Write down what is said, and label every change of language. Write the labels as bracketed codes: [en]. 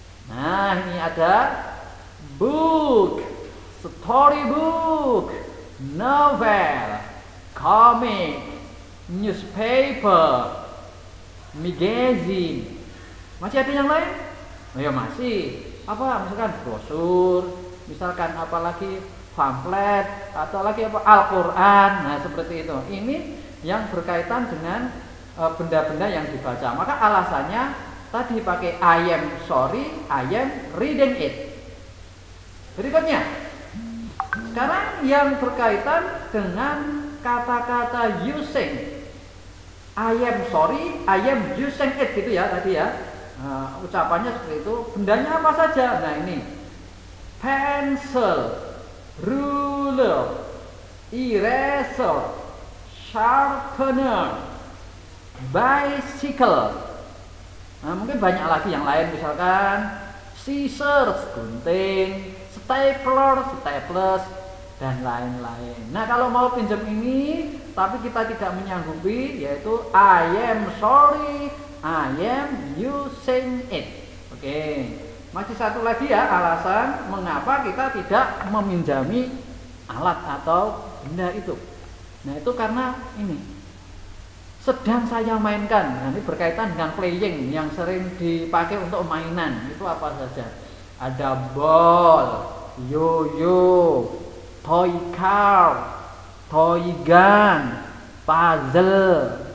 [id] Nah, ini ada book, storybook, novel, comic, newspaper, magazine. Masih ada yang lain? Oh ya masih. Apa? Misalkan brosur, misalkan apalagi pamflet, atau lagi Al-Quran. Nah, seperti itu. Ini yang berkaitan dengan benda-benda yang dibaca. Maka alasannya tadi pakai [en] I am sorry, I am reading it. [id] Berikutnya, sekarang yang berkaitan dengan kata-kata using. [en] I am sorry, I am using it [id] gitu ya tadi ya. Ucapannya seperti itu. Bendanya apa saja? Nah, ini pencil, ruler, eraser, sharpener, bicycle. Nah, mungkin banyak lagi yang lain, misalkan scissors, gunting, stapler, staples, dan lain-lain. Nah, kalau mau pinjam ini tapi kita tidak menyanggupi, yaitu [en] I am sorry, I am using it. [id] Oke. Masih satu lagi ya alasan mengapa kita tidak meminjami alat atau benda itu. Nah, itu karena ini sedang saya mainkan. Nah, ini berkaitan dengan playing yang sering dipakai untuk mainan. Itu apa saja? Ada ball, yo-yo, toy car, toy gun, puzzle.